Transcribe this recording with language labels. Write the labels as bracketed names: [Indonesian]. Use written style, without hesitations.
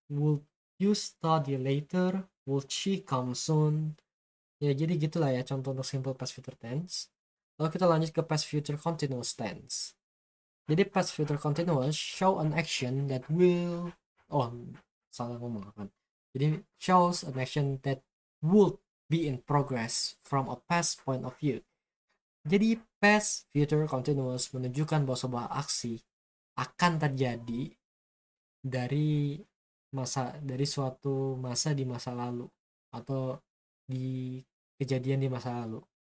[English] Would you study later, would she come soon? [Indonesian] Ya jadi gitulah ya contoh untuk simple past future tense. Lalu kita lanjut ke [English] past future continuous tense. Jadi past future continuous show an action that will, [Indonesian] oh salah ngomong kan. [English] Jadi shows an action that would be in progress from a past point of view. [Indonesian] Jadi past future continuous menunjukkan bahwa sebuah aksi akan terjadi dari suatu masa di masa lalu atau di kejadian di masa lalu.